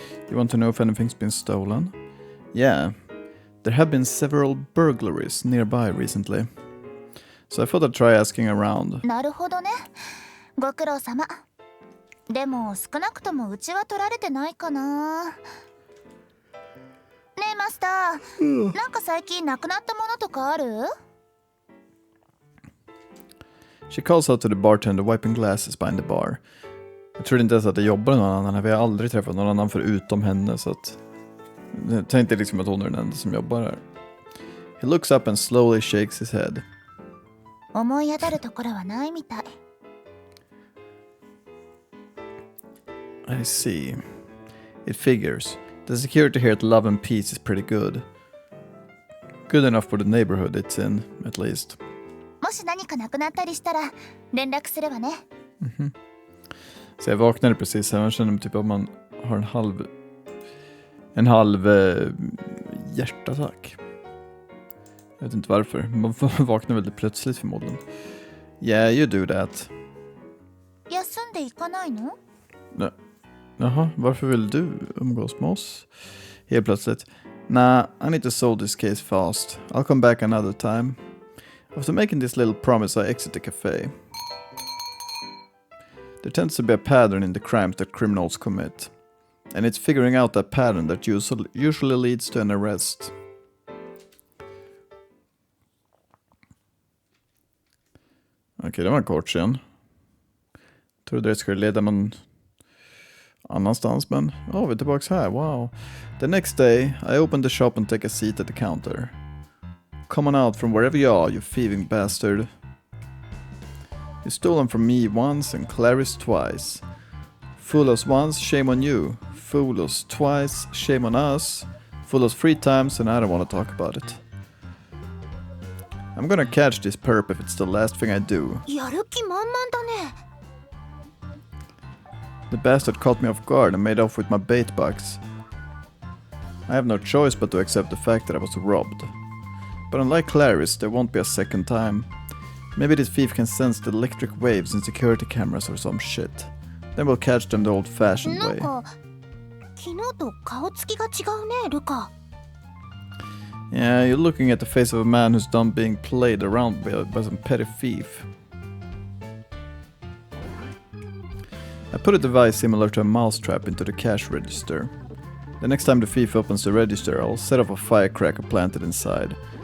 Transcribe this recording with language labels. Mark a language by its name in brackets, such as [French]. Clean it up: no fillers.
[English] You want to know if anything's been stolen? Yeah. There have been several burglaries nearby recently. So I thought I'd try asking around. [Japanese] なるほどね。ご苦労様。でも少なくともうちは取られてないかな。ねえマスター、なんか最近なくなったものとかある？ [English] She calls out to the bartender wiping glasses behind the bar. [Swedish] Jag tror inte ens att det jobbar någon annan här. Vi har aldrig träffat någon annan förutom henne, så att jag tänkte liksom att hon är den enda som jobbar här. [English] He looks up and slowly shakes his head. [Japanese] 思い当たるところはないみたい。 [English] I see. It figures. The security here at Love and Peace is pretty good. Good enough for the neighborhood it's in, at least. [Japanese] もし何かなくなったりしたら連絡すればね。 [Swedish] Så jag vaknade precis här. Man känner typ att man har en halv hjärtattack. Jag vet inte varför. Man vaknar väldigt plötsligt förmodligen. [English] Yeah, you do that. [Japanese] 休んでいかないの？ [Swedish] Jaha, varför vill du umgås med oss? Helt plötsligt. [English] Nah, I need to solve this case fast. I'll come back another time. After making this little promise, I exit the cafe. There tends to be a pattern in the crimes that criminals commit. And it's figuring out that pattern that usually leads to an arrest. [Swedish] Okej, det var kort sen. Trodde det skulle leda någon annanstans, men vi är tillbaka här, wow. [English] The next day, I open the shop and take a seat at the counter. Come on out from wherever you are, you thieving bastard. You stolen from me once and Clarice twice. Fool us once, shame on you. Fool us twice, shame on us. Fool us 3 times and I don't want to talk about it. I'm gonna catch this perp if it's the last thing I do. [Japanese] やる気満々だね。 [English] The bastard caught me off guard and made off with my bait box. I have no choice but to accept the fact that I was robbed. But unlike Clarice, there won't be a second time. Maybe this thief can sense the electric waves in security cameras or some shit. Then we'll catch them the old-fashioned way. [Japanese] なんか昨日と顔つきが違うね、ルカ。 [English] Yeah, you're looking at the face of a man who's done being played around by some petty thief. I put a device similar to a mousetrap into the cash register. The next time the thief opens the register, I'll set off a firecracker planted inside.